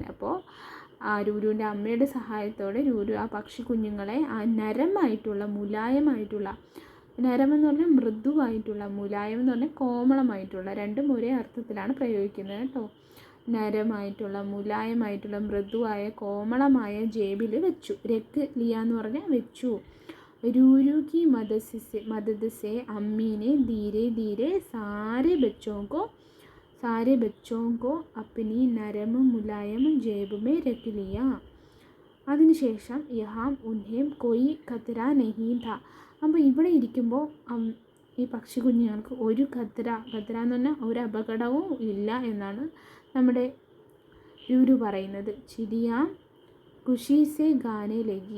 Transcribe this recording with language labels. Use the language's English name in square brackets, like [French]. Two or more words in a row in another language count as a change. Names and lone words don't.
[Malayalam] അപ്പോൾ ആ രൂരുവിൻ്റെ അമ്മയുടെ സഹായത്തോടെ രൂരു ആ പക്ഷി കുഞ്ഞുങ്ങളെ ആ നരമായിട്ടുള്ള, മുലായമായിട്ടുള്ള, നരം എന്ന് പറഞ്ഞാൽ മൃദുവായിട്ടുള്ള, മുലായം എന്ന് പറഞ്ഞാൽ കോമളമായിട്ടുള്ള, രണ്ടും ഒരേ അർത്ഥത്തിലാണ് പ്രയോഗിക്കുന്നത് കേട്ടോ. നരമായിട്ടുള്ള മുലായമായിട്ടുള്ള മൃദുവായ കോമളമായ ജേബിൽ വെച്ചു. [Hindi] रख लिया [Malayalam] എന്ന് പറഞ്ഞാൽ വെച്ചു. [Hindi] रूरू की मदद से अम्मी ने धीरे धीरे सारे बच्चों को अपनी नरम मुलायम जेब में रख लिया. അതിനുശേഷം यहां उन्हें कोई खतरा नहीं था. [Malayalam] അപ്പോൾ ഇവിടെ ഇരിക്കുമ്പോൾ ഈ പക്ഷി കുഞ്ഞുങ്ങൾക്ക് ഒരു ഖത്തര എന്ന് പറഞ്ഞാൽ ഒരു അപകടവും ഇല്ല എന്നാണ് നമ്മുടെ രൂരു പറയുന്നത്. [Hindi] चिड़िया खुशी से गाने लगी.